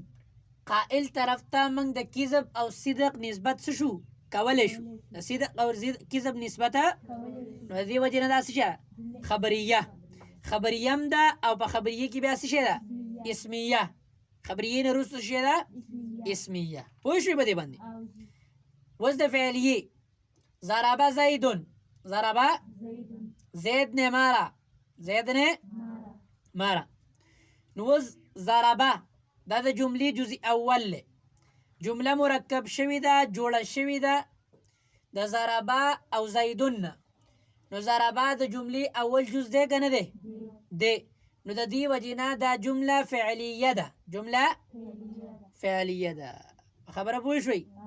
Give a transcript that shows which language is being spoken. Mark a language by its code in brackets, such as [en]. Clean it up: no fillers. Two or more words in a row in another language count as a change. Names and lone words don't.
[ps] قائل طرف ته موږ د کذب او صدق نسبت څه شو کولی شو د صدق او کذب نسبت نو د دې وجې نه دا څه شی خبریه خبریه هم ده او په خبریه کې بیا څه شی ده اسمیه خبریه نه وروسته څه شی ده اسمیه پوه شوې په دې باندې اوس د فعلیې [ar] ضرب زیدون ضرب [ur] زید نے مارا زید نے [ps] مارا نو اوس ضربه دا د جملې جزء اول له جمله مرکب شوی ده جوړه شوی ده د ضربه او زیدون نو ضربه د جملې اول جز دی که نه دی دی نو د دې وجې نه دا جمله فعلیه ده جمله فعلیه ده خبره پوه شوئ